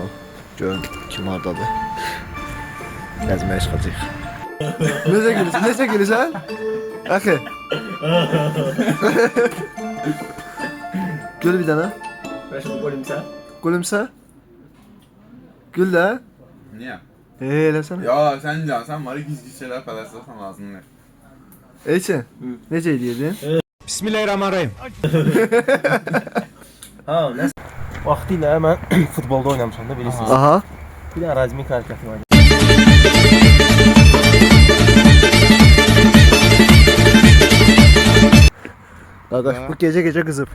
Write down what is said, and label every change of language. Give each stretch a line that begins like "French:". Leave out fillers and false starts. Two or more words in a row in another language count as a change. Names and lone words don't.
Azerbaijani: Görüm kim hardadır. Gəzməyə çıxacaq. Necə gülürsən? Necə gülürsən? Əxi. Gül bir dənə. Gülümsə. Gül də.
Turkish: Niye?
Azerbaijani: Eləsənə.
Turkish: Ya sen can sen var gizli şeyler paylaşırsan ağzını.
Azerbaijani: Elçin, necə edirdin?
Arabic: بسم الله الرحمن الرحيم.
Azerbaijani: Ha, nə? Vaxtilə mən futbolda oynamışam da bilirsiniz. Aha. Bir də Razmik hərəkəti var. Qardaş, bu gecə qızıb.